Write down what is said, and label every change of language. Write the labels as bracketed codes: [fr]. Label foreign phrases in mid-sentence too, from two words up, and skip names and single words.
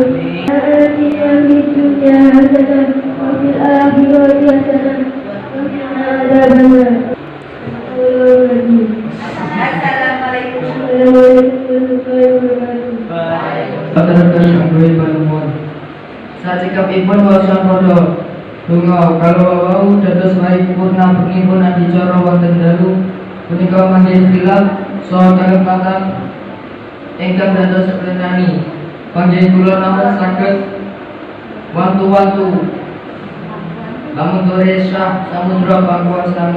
[ar] آتنا في الدنيا حسنة وفي الآخرة حسنة وقنا عذاب النار. السلام عليكم ورحمة الله وبركاته. [jv] Sajikapipun waosan padha donga kalau wau dados paripurna pun adicara wonten dalu punika manggih khilaf saha kalepatan ingkang dados prenani panggih kula namung saged wantu-wantu lamun Syah Samudra Pangkuasami.